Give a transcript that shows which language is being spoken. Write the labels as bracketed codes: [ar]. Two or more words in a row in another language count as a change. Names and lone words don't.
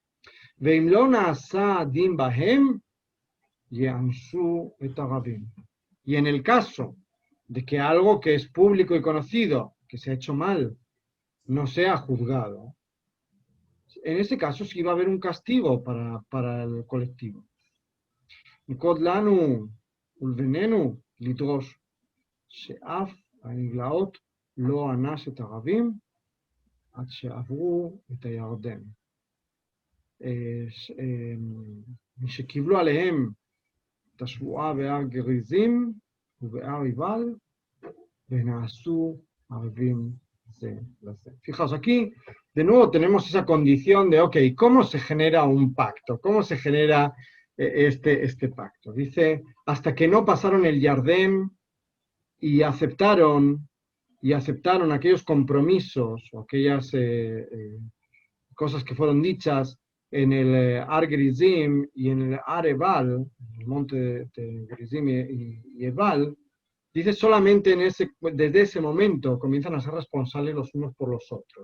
[es] Y en el caso de que algo que es público y conocido, que se ha hecho mal, no sea juzgado, en ese caso sí va a haber un castigo para el colectivo. [he] שקיבלו עליהם את השבועה בהר גריזים ובהר עיבל ונעשו ערבים זה לזה. [es] Fijaos, aquí de nuevo tenemos esa condición de, ok, ¿cómo se genera un pacto? ¿Cómo se genera este pacto? Dice, hasta que no pasaron el Yardén y aceptaron aquellos compromisos o aquellas cosas que fueron dichas en el Ar Gerizim y en el Ar Ebal, el monte de Gerizim y Ebal, dice solamente desde ese momento comienzan a ser responsables los unos por los otros.